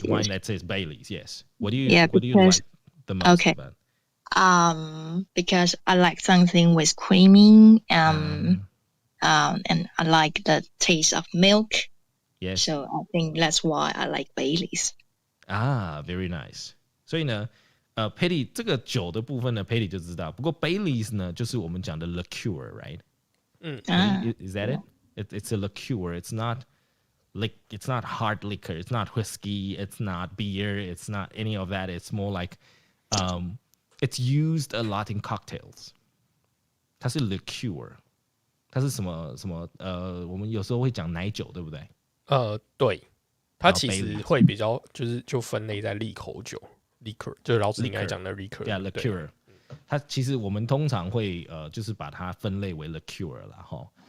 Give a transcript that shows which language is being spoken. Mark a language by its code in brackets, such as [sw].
[en] The wine that says Bailey's, yes. What do you like the most about it? Because I like something with creamy and I like the taste of milk. Yes. So I think that's why I like Bailey's. Very nice. [zh] 所以呢，Patty 这个酒的部分呢，Patty 就知道。不过 Bailey's 呢，就是我们讲的 liqueur, right? [en] Is that it? It's a liqueur. It's not hard liquor. It's not whiskey. It's not beer. It's not any of that. It's more like it's used a lot in cocktails. [zh] 它是 liqueur. 它是什么我们有时候会讲奶酒，对不对？对。它其实会比较就分类在利口酒 liquor， 就是老师应该讲的 liquor。Yeah, [en] liqueur。 [zh] 它其实我们通常会就是把它分类为 liqueur 啦哈。